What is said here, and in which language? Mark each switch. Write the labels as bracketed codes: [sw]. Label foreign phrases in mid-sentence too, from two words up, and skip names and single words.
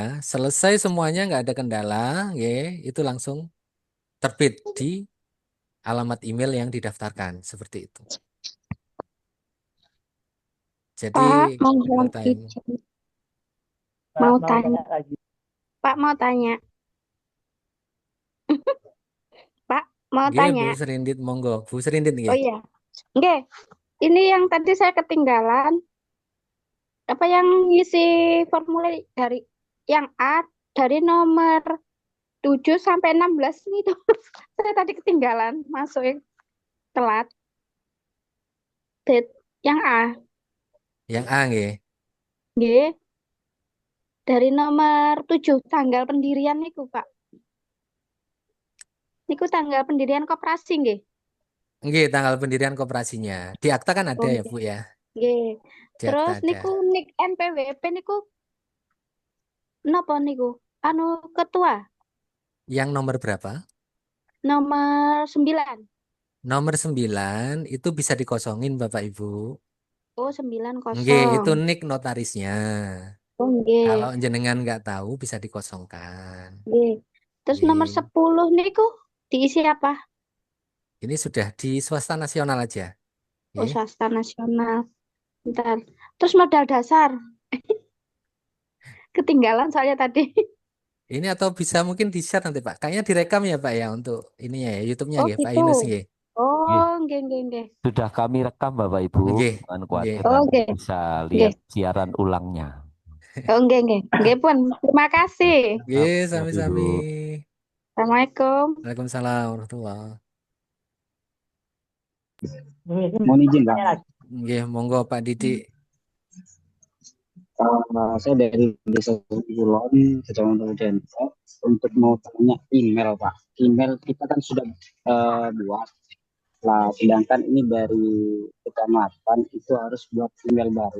[id] Selesai semuanya nggak ada kendala, itu langsung terbit di alamat email yang didaftarkan, seperti itu. Jadi Pak, mohon [en] real time. [id] izin. Mau tanya. Pak, mau tanya. Pak, mau Nggih, tanya. Bu Serindit, monggo. Bu Serindit nggih. Oh iya. Nggih. Ini yang tadi saya ketinggalan. Apa yang ngisi formulir dari yang A dari nomor 7 sampai 16 itu. Saya tadi ketinggalan masuk telat. Yang A. Yang A nggih. Nggih. Dari nomor 7 tanggal pendirian niku, Pak. Niku tanggal pendirian koperasi nggih. Nggih, tanggal pendirian koperasinya. Di akta kan ada Oh, ya, Bu ya. nggih. Di akta Terus ada. [jv] niku nik NPWP niku napa niku? [id] Anu ketua Yang nomor berapa? nomor 9. Nomor 9 itu bisa dikosongin Bapak Ibu. Oh, 9 Nggih, itu kosong. nik notarisnya. Oh, nggih. Kalau jenengan nggak tahu bisa dikosongkan. Nggih. Terus nomor Nggih. 10 niku diisi apa? Ini sudah di swasta nasional aja. Oh, Nggih. swasta nasional. Bentar. Terus modal dasar. Ketinggalan soalnya tadi. Ini atau bisa mungkin di-share nanti Pak. Kayaknya direkam ya Pak ya untuk ininya ya YouTube-nya Oh, nggih, Pak gitu. Yunus nggih. [jv] Oh, nggih, nggih, nggih. [id] Sudah kami rekam Bapak Ibu. Nggih. Jangan Nggih. khawatir Oh, nanti nggih. bisa Nggih. lihat siaran ulangnya. [jv] Oh, nggih, nggih. Nggih pun. [id] Terima kasih. Nggih, Siap, sami-sami. Ibu. Assalamualaikum. [ar] Waalaikumsalam warahmatullahi. [id] Mohon izin Mohon izin, Pak. bertanya lagi. Nggih, monggo Pak Didi. Saya dari Desa Kulon, Kecamatan Depok, untuk mau tanya email, Pak. Email kita kan sudah buat. Lah, sedangkan ini dari kecamatan itu harus buat email baru.